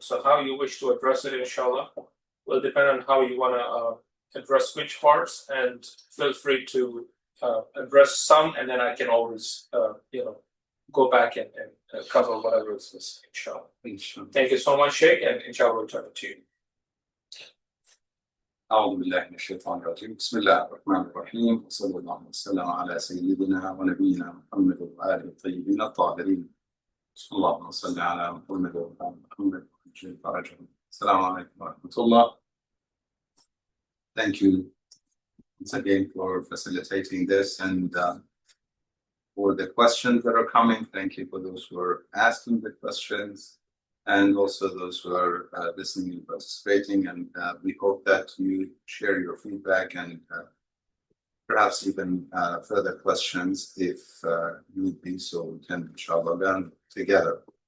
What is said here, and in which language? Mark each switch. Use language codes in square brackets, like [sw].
[en] So how you wish to address it, inshallah, will depend on how you want to address which parts, and feel free to address some, and then I can always, go back and cover whatever is missing, inshallah. Thank you so much, Sheikh, and inshallah, we'll turn it to you. [ar] أعوذ بالله من الشيطان الرجيم بسم الله الرحمن الرحيم وصلى الله وسلم على سيدنا ونبينا محمد وآله الطيبين الطاهرين اللهم صل على محمد وعلى محمد وعجل فرجهم. Assalamu alaikum wa rahmatullah. [en] Thank you once again for facilitating this and for the questions that are coming. Thank you for those who are asking the questions and also those who are listening and participating. And we hope that you share your feedback and perhaps even further questions if need be, so we can inshallah learn together.